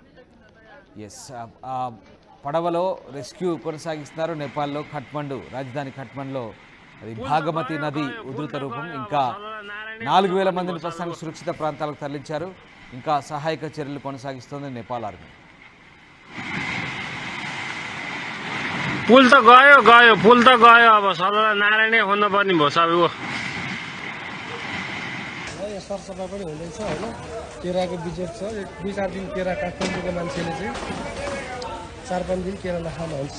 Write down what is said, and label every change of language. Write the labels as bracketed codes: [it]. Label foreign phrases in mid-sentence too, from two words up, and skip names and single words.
[te] పడవలో రెస్క్యూ కొనసాగిస్తున్నారు నేపాల్లో కాఠ్మండు రాజధాని కాఠ్మండులో. అది భాగమతి నది ఉధృత రూపం. ఇంకా 4,000 మందిని ప్రస్తుతానికి సురక్షిత ప్రాంతాలకు తరలించారు. ఇంకా సహాయక చర్యలు కొనసాగిస్తోంది నేపాల్ ఆర్మీ. [ne] पुल त गयो गयो पुल त गयो, अब सल्लाह नारायणै खोज्नुपर्ने भयो सबै। यो सरसफाइ पनि हुँदैछ होइन, केराको बिजेट छ। 2-4 दिन केरा काठमाडौँको मान्छेले चाहिँ 4-5 दिन केरा नखानु हुन्छ।